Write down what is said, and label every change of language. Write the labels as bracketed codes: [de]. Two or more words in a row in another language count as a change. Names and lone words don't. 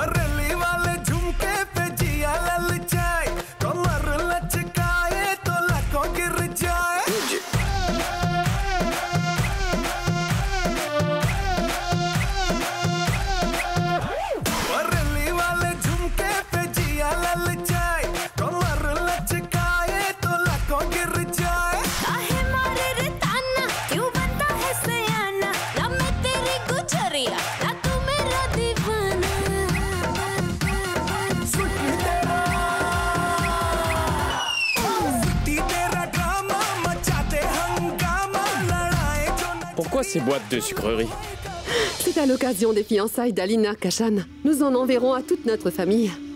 [hi] रैली वाले झुमके पे जिया ललचाए कमर लचकाए तो लाखों गिर जाए रैली वाले झुमके पे जिया ललचाए कमर लचकाए तो लाखों गिर जाए काहे मारे रे ताना क्यों बनता है सयाना ना मैं तेरी गुजरिया ना तू मेरा दीवाना [fr] Pourquoi ces boîtes de sucreries? C'est à l'occasion des fiançailles d'Alina Kashan. Nous en enverrons à toute notre famille.